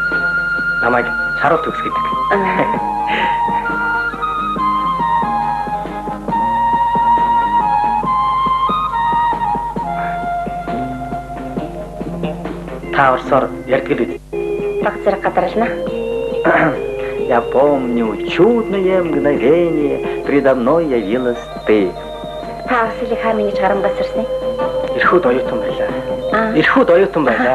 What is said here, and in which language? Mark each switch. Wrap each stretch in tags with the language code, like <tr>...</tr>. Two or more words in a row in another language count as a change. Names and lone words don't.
<mn>Намайг Шаруу төгс гэдэг. Та орсоор ярьдаг л үү? Баг зэрэг гадарлана.</mn> <ru>Я помню чудное мгновение, предо мной явилась ты.</ru> <mn>Та асуулыг хаа миний гарамгаас ирсэн. Эрхүүд оюутан байлаа. Эрхүүд оюутан байлаа.</mn>